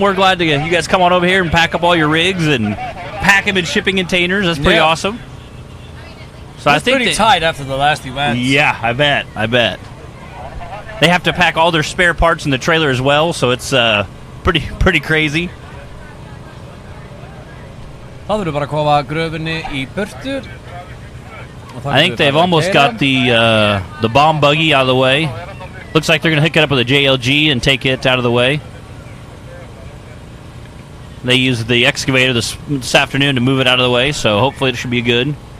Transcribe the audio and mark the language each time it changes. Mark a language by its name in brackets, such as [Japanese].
[English] We're glad to you guys come on over here and pack up all your rigs and pack them in shipping containers. That's pretty awesome. So I think pretty tight after the last event. Yeah, I bet. They have to pack all their spare parts in the trailer as well, so it's pretty crazy. [Icelandic] Það verður bara að koma gröfinni í burtu. [English] I think they've almost got the bomb buggy out of the way. Looks like they're going to hook it up with a JLG and take it out of the way. They used the excavator this afternoon to move it out of the way, so hopefully it should be good.